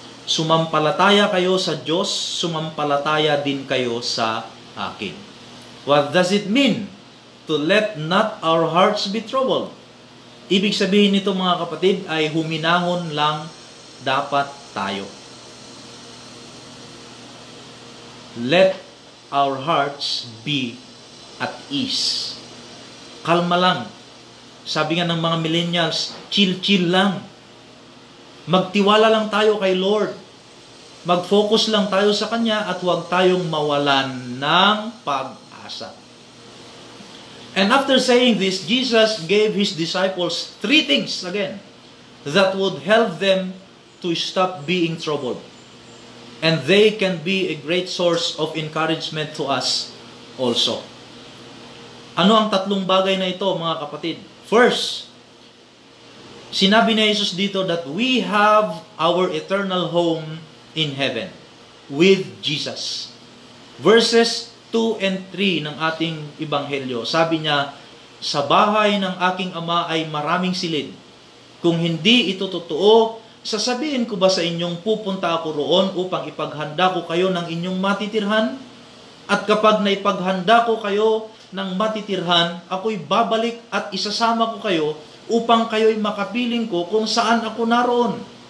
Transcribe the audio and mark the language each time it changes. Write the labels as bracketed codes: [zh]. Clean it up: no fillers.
[tl] Sumampalataya kayo sa Diyos, sumampalataya din kayo sa akin. [en] What does it mean? To let not our hearts be troubled. [tl] Ibig sabihin nito mga kapatid ay huminahon lang dapat tayo. [en] Let our hearts be at ease. [tl] Kalma lang. Sabi nga ng mga millennials, chill lang. Magtiwala lang tayo kay Lord. Mag-focus lang tayo sa Kanya at huwag tayong mawalan ng pag-asa. [en] And after saying this, Jesus gave His disciples 3 things again that would help them to stop being troubled. And they can be a great source of encouragement to us also. [tl] Ano ang 3 bagay na ito mga kapatid? [en] First, [tl] sinabi ni Jesus dito [en] that we have our eternal home in heaven with Jesus. Verses 2 and 3 [tl] ng ating ebanghelyo. Sabi niya, sa bahay ng aking ama ay maraming silid. Kung hindi ito totoo, sasabihin ko ba sa inyong pupunta ako roon upang ipaghanda ko kayo ng inyong matitirhan? At kapag naipaghanda ko kayo ng matitirhan, ako'y babalik at isasama ko kayo upang kayo'y makapiling ko kung saan ako naroon.